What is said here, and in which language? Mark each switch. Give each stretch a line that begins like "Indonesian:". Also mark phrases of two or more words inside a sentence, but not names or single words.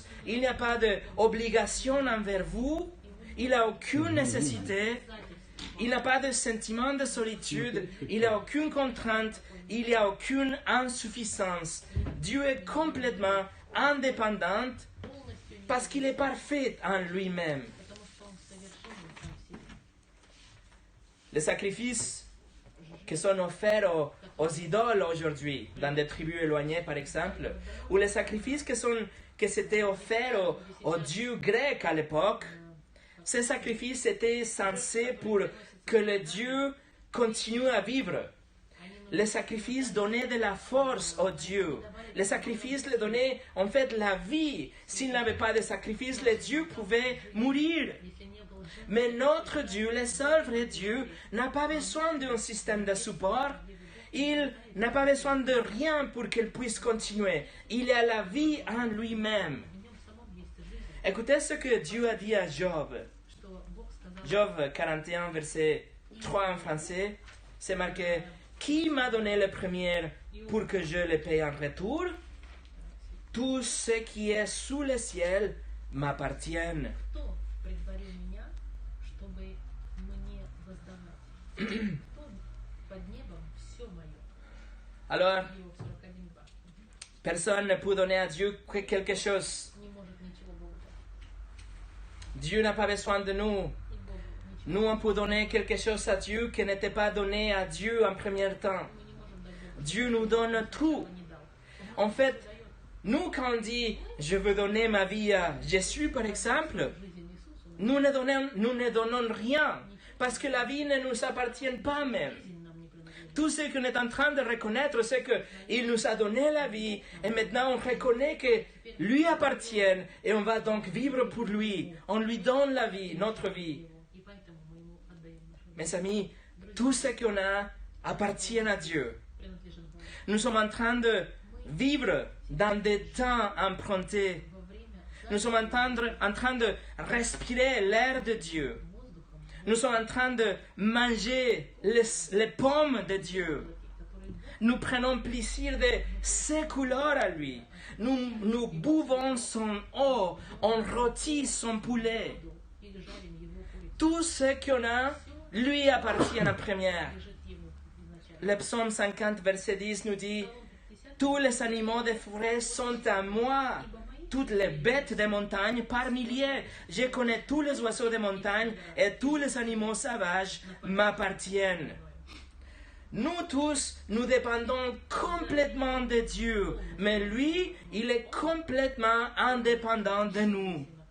French: Il n'y a pas d'obligation envers vous. Il n'a aucune nécessité. Il n'a pas de sentiment de solitude. Il n'a aucune contrainte. Il n'y a aucune insuffisance. Dieu est complètement indépendant parce qu'il est parfait en lui-même.
Russian: Потому что он совершенен сам в себе.
French: Les sacrifices qui sont offerts aux idoles aujourd'hui, dans des tribus éloignées par exemple, ou les sacrifices qui s'étaient offerts aux dieux grecs à l'époque, ces sacrifices étaient censés pour que le Dieu continue à vivre. Les sacrifices donnaient de la force aux dieux. Les sacrifices leur donnaient en fait la vie. S'il n'avait pas de sacrifice, les dieux pouvaient mourir.
Russian: Если не было жертв,
French: Mais notre Dieu, le seul vrai Dieu, n'a pas besoin d'un système de support. Il n'a pas besoin de rien pour qu'il puisse continuer. Il a la vie en lui-même.
Russian: в нем самом есть жизнь,
French: Écoutez ce que Dieu a dit à Job.
Russian: что Бог сказал,
French: Job 41, verset 3 en français. C'est marqué, « Qui m'a donné le premier pour que je le paye en retour? Tout ce qui est sous le ciel m'appartient. »
Russian: кто предварил меня, чтобы мне воздавать? Кто под небом все мое?
French: Alors,
Russian: Иов 41:2.
French: personne ne peut donner à Dieu quelque chose.
Russian: Не может ничего Богу дать.
French: Dieu n'a pas besoin de nous.
Russian: И Богу ничего.
French: Nous, on peut donner quelque chose à Dieu qui n'était pas donné à Dieu en premier temps.
Russian: Мы не можем дать Богу,
French: Dieu nous donne tout.
Russian: что не дал.
French: En fait, nous, quand on dit « je veux donner ma vie à Jésus » par exemple,
Russian: Жизнь Иисусу,
French: nous ne donnons rien parce que la vie ne nous appartient pas même.
Russian: жизнь нам не принадлежит.
French: Tout ce qu'on est en train de reconnaître, c'est qu'il nous a donné la vie et maintenant on reconnaît que lui appartient et on va donc vivre pour lui. On lui donne la vie, notre vie.
Russian: И поэтому мы ему отдаем нашу жизнь.
French: Mes amis, tout ce qu'on a appartient à Dieu.
Russian: Принадлежит Богу.
French: Nous sommes en train de vivre dans des temps empruntés.
Russian: Во время
French: Nous sommes en train de respirer l'air de Dieu.
Russian: воздухом,
French: Nous sommes en train de manger les pommes de Dieu.
Russian: которые
French: Nous prenons plaisir de ses couleurs à lui. Nous buvons son eau, on rôtit son poulet.
Russian: или жарим его курицу,
French: Tout ce qu'on a lui appartient en première.
Russian: лежит ему изначально.
French: Le psaume 50, verset 10 nous dit « Tous les animaux des forêts sont à moi. Toutes les bêtes des montagnes par milliers. Je connais tous les oiseaux des montagnes et tous les animaux sauvages m'appartiennent. » Nous tous, nous dépendons complètement de Dieu, mais lui, il est complètement indépendant de nous.